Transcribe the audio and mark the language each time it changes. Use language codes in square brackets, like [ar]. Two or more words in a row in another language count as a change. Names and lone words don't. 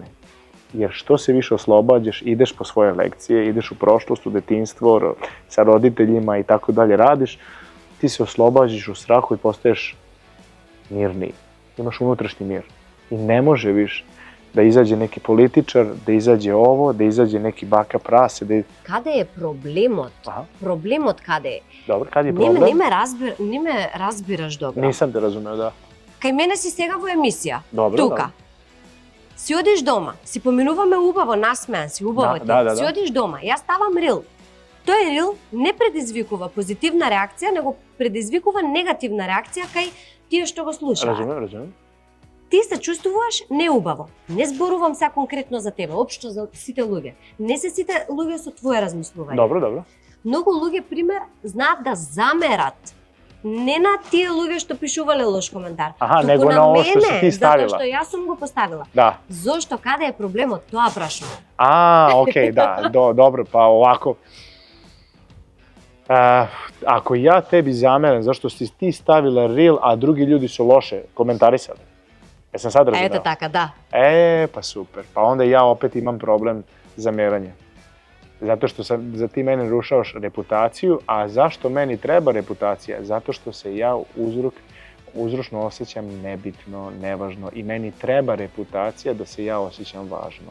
[sr] Jer što se više oslobađaš, ideš po svoje lekcije, ideš u prošlost, u detinjstvo, sa roditeljima i tako dalje radiš, ti se oslobađaš u strahu i postaješ mirniji. Imaš unutrašnji mir. I ne može više da izađe neki političar, da izađe ovo, da izađe neki baka prase. [mk] Каде е проблемот? Аха. Проблемот каде е? [sr] Dobro, kad je problem? [mk] Не ме разбираш добро. [sr] Nisam te razumeo, da. [mk] Кај мене си сега во емисија. Добро, Тука. добро. Си одиш дома, си поминуваме убаво, насмеан си, убаво ти. Да. Си одиш дома, јас ставам рил. Тој рил не предизвикува позитивна реакција, него предизвикува негативна реакција кај тие што го слушаат. [sr] Razumem. [mk] Ти се чувствуваш неубаво. Не зборувам сега конкретно за тебе, општо за сите луѓе. Не се сите луѓе со твое размислување. [sr] Dobro. [mk] Многу луѓе, пример, знаат да замерат. Не на тие луѓе што пишувале лош коментар. Аха, туку него на ово што си ти ставила. Затоа што јас сум го поставила. [sr] Da. [mk] Зошто, каде е проблемот? Тоа прашувам. [sr] Okej, da, dobro, pa ovako. Ako ja tebi zameram zašto si ti stavila reel, a drugi ljudi su loše komentarisali. Jesam sad razumeo? [mk] Ето така, да. [sr] Pa super. Pa onda ja opet imam problem zameranja. Zato što za ti mene rušavaš reputaciju, a zašto meni treba reputacija? Zato što se ja uzročno osjećam nebitno, nevažno i meni treba reputacija da se ja osjećam važno.